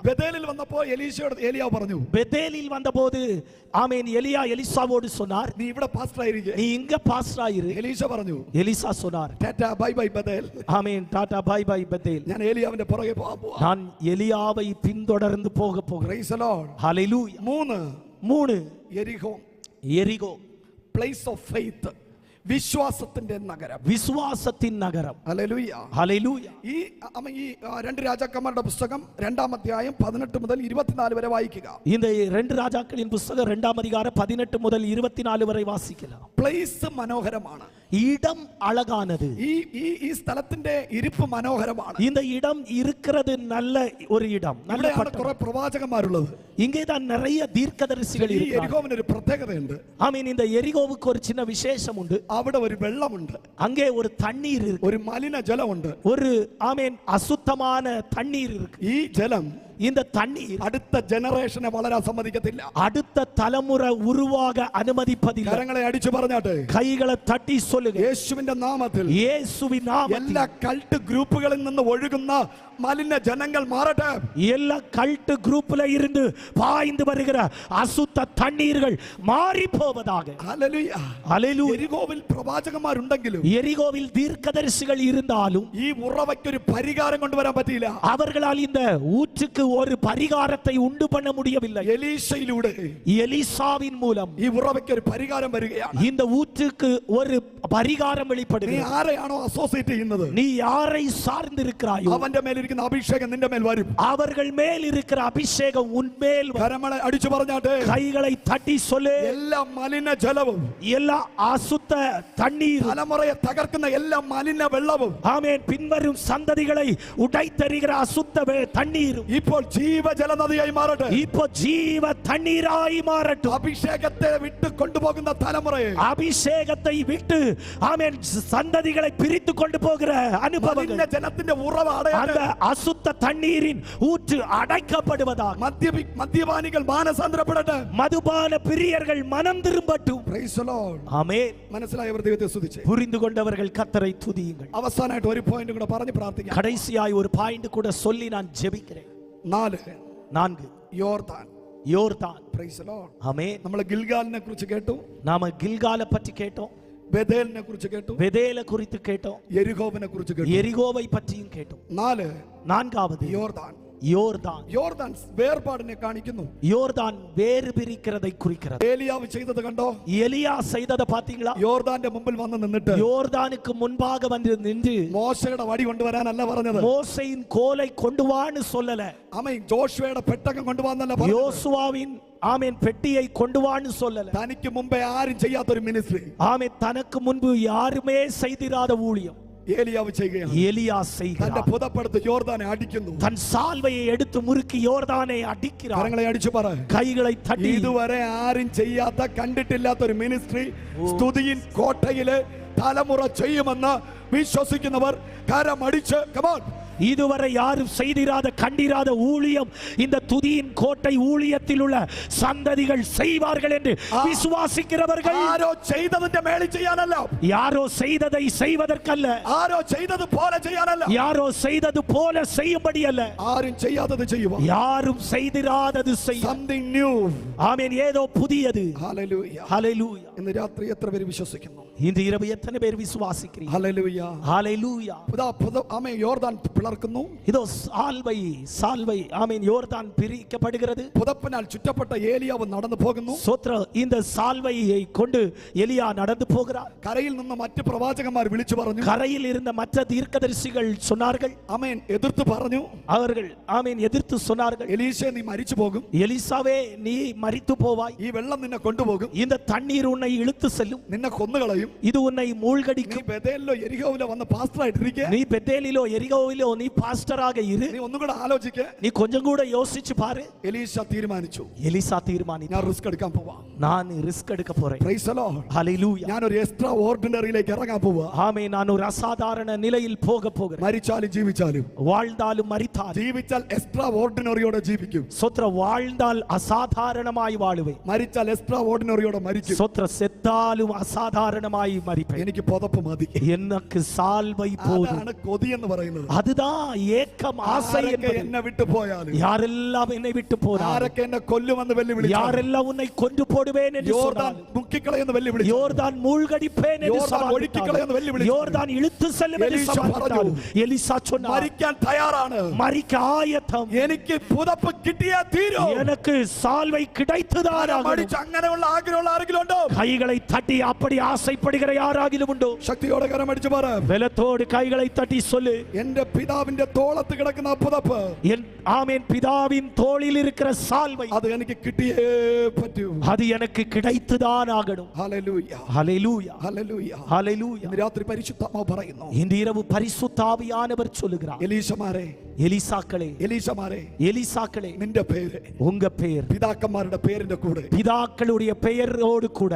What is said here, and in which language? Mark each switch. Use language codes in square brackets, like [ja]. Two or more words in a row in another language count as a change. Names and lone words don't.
[ml] ബേതേലിൽ വന്നപ്പോൾ എലീശയോട് ഏലിയാവ് പറഞ്ഞു, [ta] பெத்தேலில் வந்தபோது ஆமென் எலியா எலிசாவோடு சொன்னார், [ml] നീ ഇവിടെ പാസ്റ്റർ ആയിരിക്കേ. [ta] நீ இங்க பாஸ்டரா இரு. [ml] എലീശ പറഞ്ഞു, [ta] எலிசா சொன்னார், [ml] ടാറ്റാ [en] bye bye [ml] ബേതേൽ. [ta] ஆமென் டாடா [en] bye bye [ta] பெத்தேல். [ml] ഞാൻ ഏലിയാവിന്റെ പുറകെ പോവാ. [ta] நான் எலியாவை பின்தொடர்ந்து போக போகிறேன். [en] Praise the Lord. [ta] ஹalleluya. 3 எரிகோ. [ml] എരിഹോ, [en] place of faith, [ml] വിശ്വാസത്തിന്റെ നഗരം, വിശ്വാസത്തിൻ നഗരം. ഹല്ലേലൂയ. ഹല്ലേലൂയ. ഈ 2 രാജാക്കന്മാരുടെ പുസ്തകം 2-ാം അധ്യായം 18 മുതൽ 24 വരെ വായിക്കുക. [ta] இந்த 2 ராஜாக்களின் புத்தகம் 2ஆம் அதிகாரம் 18 முதல் 24 வரை வாசிக்கலாம். [ml] പ്ലേസ് മനോഹരമാണ്. [ta] இடம் அழகானது. [ml] ഈ സ്ഥലത്തിന്റെ ഇരിപ്പ് മനോഹരമാണ്. [ta] இந்த இடம் இருக்கிறது நல்ல ஒரு இடம். நல்ல [ml] ഇവിടെയാണ് [ta] பட்டணம். [ml] കുറെ പ്രവാചകന്മാരുള്ളത്. [ta] இங்கே தான் நிறைய தீர்க்கதரிசிகள் [ml] ഈ [ta] இருக்கிறார்கள். [ml] എരിഹോവിന് ഒരു പ്രത്യേകതയുണ്ട്. [ta] ஆமென். இந்த எரிகோவுக்கு ஒரு சின்ன விசேஷம் உண்டு. [ml] അവിടെ ഒരു വെള്ളമുണ്ട്, [ta] அங்கே ஒரு தண்ணீர் இருக்கு. [ml] ഒരു മലിന ജലമുണ്ട്. [ta] ஒரு ஆமென் அசுத்தமான தண்ணீர் இருக்கு. [ml] ഈ ജലം [ta] இந்த தண்ணீர் [ml] അടുത്ത ജനറേഷനെ വളരാൻ സമ്മതിക്കത്തില്ല. [ta] அடுத்த தலைமுறை உருவாக அனுமதிப்பதில்லை. [ml] കരങ്ങളെ അടിച്ചു പറഞ്ഞാട്ടെ, [ta] கைகளை தட்டி சொல்லுங்க, [ml] യേശുവിന്റെ നാമത്തിൽ [ta] இயேசுவின் நாமத்தில் [ml] എല്ലാ കൾട്ട് ഗ്രൂപ്പുകളിൽ നിന്ന് ഒഴുകുന്ന മലിന ജനങ്ങൾ മാറട്ടെ. [ta] எல்லா கல்ட் குரூப்ல இருந்து பாய்ந்து வருகிற அசுத்த தண்ணீர்கள் மாறி போவதாக. [ml] ഹല്ലേലൂയ. [ta] ஹல்லேலூயா. [ml] എരിഹോവിൽ പ്രവാചകന്മാരുണ്ടെങ്കിലും [ta] எரிகோவில் தீர்க்கதரிசிகள் இருந்தாலும் [ml] ഈ ഉറവയ്ക്ക് ഒരു പരിഹാരം കൊണ്ടുവരാൻ പറ്റിയില്ല. [ta] அவர்களால் இந்த ஊற்றுக்கு ஒரு பரிகாரத்தை உண்டு பண்ண முடியவில்லை. [ml] എലീശയിലൂടെ [ta] எலிசாவின் மூலம் [ml] ഈ ഉറവയ്ക്ക് ഒരു പരിഹാരം വരികയാണ്. [ta] இந்த ஊற்றுக்கு ஒரு பரிகாரம் [ml] നീ [ta] வெளிப்படுகிறது. [ml] ആരെയാണോ അസോസിയേറ്റ് ചെയ്യുന്നത്, [ta] நீ யாரை சார்ந்திருக்கிறாயோ [ml] അവന്റെ മേലിരിക്കുന്ന അഭിഷേകം നിന്റെ മേൽ വരും. [ta] அவர்கள் மேல் இருக்கிற அபிஷேகம் உன் மேல் வரும். [ml] കരങ്ങളെ അടിച്ചു പറഞ്ഞാട്ടെ, [ta] கைகளை தட்டி சொல்லு, [ml] എല്ലാ മലിന ജലവും, [ta] எல்லா அசுத்த தண்ணீர், [ml] തലമുറയെ തകർക്കുന്ന എല്ലാ മലിന വെള്ളവും [ta] ஆமென், பின்வரும் சந்ததிகளை உடைத்தெறிகிற அசுத்த தண்ணீர் [ml] ഇപ്പോൾ ജീവജല നദിയായി മാറട്ടെ. [ta] இப்போ ஜீவ தண்ணீராய் மாறட்டும். [ml] അഭിഷേകത്തെ വിട്ട് കൊണ്ടുപോകുന്ന തലമുറയെ, [ta] அபிஷேகத்தை விட்டு ஆமென் சந்ததிகளை பிரித்து கொண்டு போகிற [ml] മലിന [ta] அனுபவங்கள், [ml] ജലത്തിന്റെ ഉറവ അടയട്ടെ. [ta] அந்த அசுத்த தண்ணீரின் ஊற்று அடைக்கப்படுவதாக. [ml] മദ്യപാനികൾ മാനസാന്തരപ്പെടട്ടെ. [ta] மதுபான பிரியர்கள் மனம் திரும்பட்டும். [en] Praise the Lord. [ta] ஆமென். [ml] മനസ്സിലായവർ ദൈവത്തെ സ്തുതിച്ചേ. [ta] புரிந்து கொண்டவர்கள் கர்த்தரை துதியுங்கள். [ml] അവസാനമായിട്ട് ഒരു പോയിന്റ് കൂടെ പറഞ്ഞ് പ്രാർത്ഥിക്കാം. [ta] கடைசியாய் ஒரு பாயிண்ட் கூட சொல்லி நான் ஜெபிக்கிறேன். [ml] 4 യോർദാൻ. [ta] யோர்தான். [en] Praise the Lord. [ta] ஆமென். [ml] നമ്മൾ ഗിൽഗാലിനെ കുറിച്ച് കേട്ടു, [ta] நாம கில்காலை பற்றி கேட்டோம், [ml] ബേതേലിനെ കുറിച്ച് കേട്ടു, [ta] பெதேல குறித்து கேட்டோம், [ml] യെരിഹോവിനെ കുറിച്ച് കേട്ടു. [ta] எரிகோவை பற்றியும் கேட்டோம். [ml] 4 [ta] நான்காவது [ml] യോർദാൻ. [ta] யோர்தான். [ml] യോർദാൻ വേർപാടിനെ കാണിക്കുന്നു. [ta] யோர்தான் வேறு பிரிக்கிறதை குறிக்கிறது. [ml] ഏലിയാവ് ചെയ്തത് കണ്ടോ? [ta] எலியா செய்ததை பாத்தீங்களா? [ml] യോർദാന്റെ മുമ്പിൽ വന്ന് നിന്നിട്ട് [ta] யோர்தானுக்கு முன்பாக வந்து நின்று [ml] മോശയുടെ വടി കൊണ്ടുവരാനല്ല പറഞ്ഞത്. [ta] மோசையின் கோலை கொண்டு வான்னு சொல்லல. [ml] ആമേൻ. ജോഷുവയുടെ പെട്ടകം കൊണ്ടുവന്നല്ല പറഞ്ഞത്. [ta] யோசுவாவின் ஆமென் பெட்டியை கொண்டு வான்னு சொல்லல. [ml] തനിക്ക് മുമ്പേ ആരും ചെയ്യാത്തൊരു മിനിസ്ട്രി [ta] ஆமென், தனக்கு முன்பு யாருமே செய்திராத ஊழியம் [ml] ഏലിയാവ് ചെയ്യുകയാണ്. [ta] எலியா [ml] തന്റെ [ta] செய்கிறார். [ml] പുതപ്പെടുത്ത് യോർദാനെ അടിക്കുന്നു. [ta] தன் சால்வையை எடுத்து முறுக்கி யோர்தானை அடிக்கிறார். [ml] കരങ്ങളെ അടിച്ചു പറ, [ta] கைகளை தட்டி [ml] ഇതുവരെ ആരും ചെയ്യാത്ത കണ്ടിട്ടില്ലാത്തൊരു മിനിസ്ട്രി സ്തുതിയിൻ കോട്ടയില് തലമുറ ചെയ്യുമെന്ന് വിശ്വസിക്കുന്നവർ കരമടിച്ച് കമോൺ. [ta] இதுவரை யாரும் செய்திராத கண்டிராத ஊழியம் இந்த துதியின் கோட்டை ஊழியத்தில் உள்ள சந்ததிகள் செய்வார்கள் என்று விசுவாசிக்கிறவர்கள், [ml] ആരോ ചെയ്തതിന്റെ മേളിൽ ചെയ്യാനല്ല, [ta] யாரோ செய்ததை செய்வதற்கல்ல, [ml] ആരോ ചെയ്തത് പോലെ ചെയ്യാനല്ല, [ta] யாரோ செய்தது போல செய்யும்படி அல்ல, [ml] ആരും ചെയ്യാത്തത് ചെയ്യുക. [ta] யாரும் செய்திராதது செய்ய. [en] something new. [ta] ஆமென். ஏதோ புதியது. [ml] ഹല്ലേലൂയ. [ta] ஹalleluya. [ml] ഇന്ന് രാത്രി എത്ര പേര് വിശ്വസിക്കുന്നു? [ta] இன்று இரவு எத்தனை பேர் விசுவாசிக்கிறீர்கள்? [ml] ഹല്ലേലൂയ. [ta] ஹalleluya. [ml] ആമേൻ. യോർദാൻ പിളർക്കുന്നു. [ta] இதோ சால்வை ஆமென் யோர்தான் பிரிக்கப்படுகிறது. [ml] പുതപ്പിനാൽ ചുറ്റപ്പെട്ട ഏലിയാവ് നടന്നു പോകുന്നു. [ta] சோத்ர இந்த சால்வையை கொண்டு எலியா நடந்து போகிறார். [ml] കരയിൽ നിന്ന് മറ്റ് പ്രവാചകന്മാർ വിളിച്ചു പറഞ്ഞു. [ta] கரையில் இருந்த மற்ற தீர்க்கதரிசிகள் சொன்னார்கள், [ml] ആമേൻ. എതിർത്ത് പറഞ്ഞു. [ta] அவர்கள் ஆமென் எதிர்த்து சொன்னார்கள், [ml] എലീശേ നീ മരിച്ചു പോകും. [ta] எலிசாவே நீ மரித்து போவாய். [ml] ഈ വെള്ളം നിന്നെ കൊണ്ടുപോകും. [ta] இந்த தண்ணீர் உன்னை இழுத்து செல்லும். [ml] നിന്നെ കൊന്നുകളയും. [ta] இது உன்னை [ml] നീ [ta] மூழ்கடிக்கும். [ml] ബേതേലിലോ യെരിഹോവിലോ വന്ന് പാസ്റ്റർ ആയിട്ടിരിക്കുക. [ta] நீ பெத்தேலிலோ எரிகோவிலோ நீ பாஸ்டராக இரு. [ml] നീ ഒന്നും കൂടെ ആലോചിക്ക്. [ta] நீ கொஞ்சம் கூட யோசிச்சு பாரு. [ml] എലീശ തീരുമാനിച്ചു, [ta] எலிசா தீர்மானித்தார், [ml] ഞാൻ റിസ്ക് എടുക്കാൻ പോവാ. [ta] நான் ரிஸ்க் எடுக்க போறேன். [en] Praise the Lord. [ta] ஹalleluya. [ml] ഞാൻ ഒരു [en] extraordinary [ml] ഇറങ്ങാൻ പോവാ. [ta] ஆமென். நான் ஒரு அசாதாரண நிலையில் போக போகிறேன். [ml] മരിച്ചാലും ജീവിച്ചാലും, [ta] வாழ்ந்தாலும் மரித்தாலும், [ml] ജീവിച്ചാൽ [en] extraordinary [ml] ജീവിക്കും. [ta] சொத்ர வாழ்ந்தால் அசாதாரணமாய் வாழுவேன். [ml] മരിച്ചാൽ [en] extraordinary [ml] മരിക്കും. [ta] சொத்ர செத்தாலும் அசாதாரணமாய் மரிப்பேன். [ml] എനിക്ക് പുതപ്പ് മതി. [ta] எனக்கு சால்வை போதும். [ml] അതാണ് കൊതി എന്ന് പറയുന്നത്. [ta] அதுதான் ஏக்கம், ஆசை [ml] ആരൊക്കെ [ta] என்பது. [ml] എന്നെ വിട്ടു പോയാലും, [ta] யாரெல்லாம் என்னை விட்டு போனாலும், [ml] ആരൊക്കെ എന്നെ കൊല്ലുമെന്ന് വെല്ലുവിളിച്ചാലും, [ta] யாரெல்லாம் உன்னை கொன்று போடுவேன் என்று [ml] യോർദാൻ [ta] சொன்னாலும், [ml] മുക്കിക്കളയെന്ന് വെല്ലുവിളിച്ചു, [ta] யோர்தான் மூழ்கடிப்பேன் என்று யோர்தான் சவால் ஒடுக்கிக்களയെന്ന് விட்டாலும், வெல்லுவிளித்தாலும், யோர்தான் இழுத்து செல்லும் என்று எலிசா சவால் [ml] പറഞ്ഞു, [ta] விட்டாலும், எலிசா சொன்னார், [ml] മരിക്കാൻ തയ്യാറാണ്, [ta] மரிக்க ஆயத்தம், [ml] എനിക്ക് പുതപ്പ് കിട്ടിയേ തീരൂ. [ta] எனக்கு சால்வை கிடைத்துதான் ஆகணும். [ml] മരിച്ച് അങ്ങനെയുള്ള ആഗ്രഹമുള്ള ആരെങ്കിലും ഉണ്ടോ? [ta] கைகளை தட்டி அப்படி ஆசைப்படுகிற யாராகிலும் உண்டோ? [ml] ശക്തിയോടെ കരം അടിച്ചു പറ, [ta] பலத்தோடு கைகளை தட்டி சொல்லு, [ml] എന്റെ പിതാവിന്റെ തോളത്ത് കിടക്കുന്ന ആ പുതപ്പ്, [ta] என் ஆமென், பிதாவின் தோளில் இருக்கிற சால்வை, [ml] അത് എനിക്ക് കിട്ടിയേ പറ്റൂ. [ta] அது எனக்கு கிடைத்துதான் ஆகணும். [ml] ഹല്ലേലൂയ, [ta] ஹalleluya, [ml] ഹല്ലേലൂയ. [ta] ஹalleluya. [ml] ഇന്ന് രാത്രി പരിശുദ്ധാത്മാവ് പറയുന്നു, [ta] இன்று இரவு பரிசுத்த ஆவியானவர் சொல்லுகிறார், [ml] എലീശമാരെ, [ta] எலிசாக்களே, [ml] എലീശമാരെ, [ta] எலிசாக்களே, [ml] നിന്റെ പേര് [ta] உங்க பெயர் [ml] പിതാക്കന്മാരുടെ പേരിന്റെ കൂടെ [ta] பிதாக்களுடைய பெயரோடு கூட